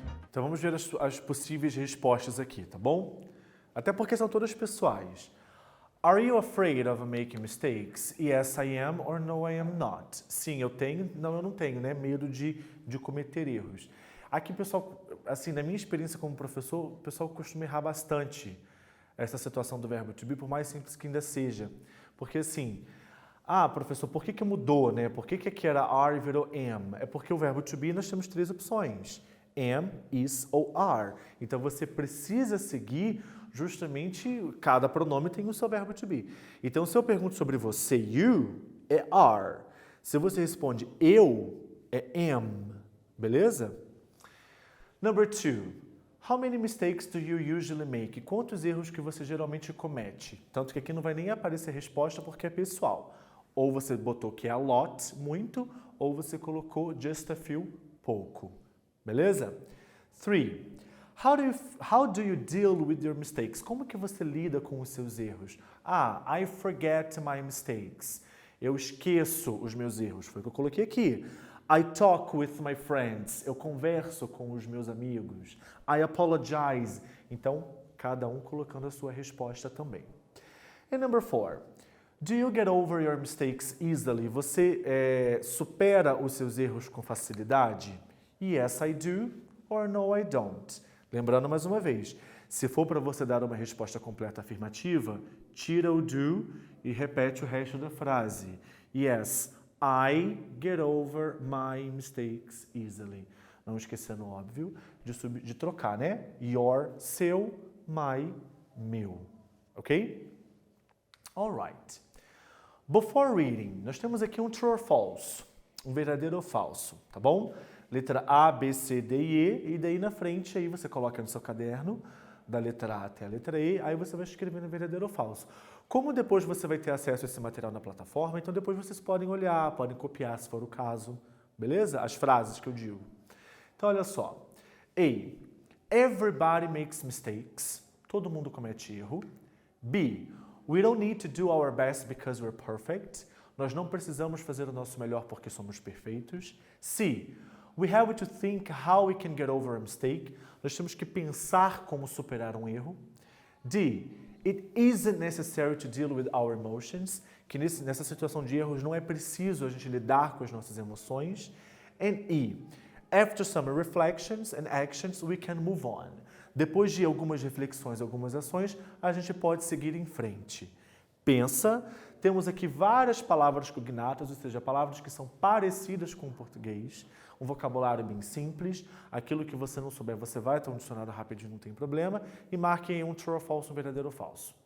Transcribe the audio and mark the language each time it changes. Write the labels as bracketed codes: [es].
[pt] Então vamos ver as possíveis respostas aqui, tá bom? Até porque são todas pessoais. [en] Are you afraid of making mistakes? Yes, I am, or no, I am not. [pt] Sim, eu tenho, não, eu não tenho, né? Medo de cometer erros. Aqui, pessoal, assim, na minha experiência como professor, o pessoal costuma errar bastante essa situação do verbo to be, por mais simples que ainda seja. Porque, assim, professor, por que mudou, né? Por que aqui era are e virou am? É porque o verbo to be nós temos 3 opções. Am, is ou are. Então, você precisa seguir justamente, cada pronome tem o seu verbo to be. Então, se eu pergunto sobre você, you, é are. Se você responde eu, é am. Beleza? [en] Number 2. How many mistakes do you usually make? [pt] Quantos erros que você geralmente comete? Tanto que aqui não vai nem aparecer a resposta porque é pessoal. Ou você botou que é [en] a lot, [pt] muito, ou você colocou [en] just a few, [pt] pouco. Beleza? 3. [en] How do you deal with your mistakes? [pt] Como que você lida com os seus erros? [en] I forget my mistakes. [pt] Eu esqueço os meus erros. Foi o que eu coloquei aqui. [en] I talk with my friends. [pt] Eu converso com os meus amigos. [en] I apologize. [pt] Então, cada um colocando a sua resposta também. [en] And number 4. Do you get over your mistakes easily? [pt] Você supera os seus erros com facilidade? [en] Yes, I do, or no, I don't. [pt] Lembrando mais uma vez, se for para você dar uma resposta completa afirmativa, tira o do e repete o resto da frase. [en] Yes, I get over my mistakes easily. [pt] Não esquecendo, óbvio, de trocar, né? Your, seu, my, meu. Ok? [en] Alright. Before reading, [pt] nós temos aqui um [en] true or false, [pt] um verdadeiro ou falso, tá bom? Letra A, B, C, D e E, e daí na frente aí você coloca no seu caderno, da letra A até a letra E, aí você vai escrevendo verdadeiro ou falso. Como depois você vai ter acesso a esse material na plataforma, então depois vocês podem olhar, podem copiar se for o caso, beleza? As frases que eu digo. Então olha só. A. [en] Everybody makes mistakes. [pt] Todo mundo comete erro. B. [en] We don't need to do our best because we're perfect. [pt] Nós não precisamos fazer o nosso melhor porque somos perfeitos. C. [en] We have to think how we can get over a mistake. [pt] Nós temos que pensar como superar um erro. D. [en] It isn't necessary to deal with our emotions. [pt] Que nessa situação de erros não é preciso a gente lidar com as nossas emoções. [en] And E. After some reflections and actions, we can move on. [pt] Depois de algumas reflexões, algumas ações, a gente pode seguir em frente. Pensa, temos aqui várias palavras cognatas, ou seja, palavras que são parecidas com o português, um vocabulário bem simples, aquilo que você não souber, você vai ter um dicionário rapidinho, não tem problema, e marque aí um [en] true or false, [pt] um verdadeiro ou falso.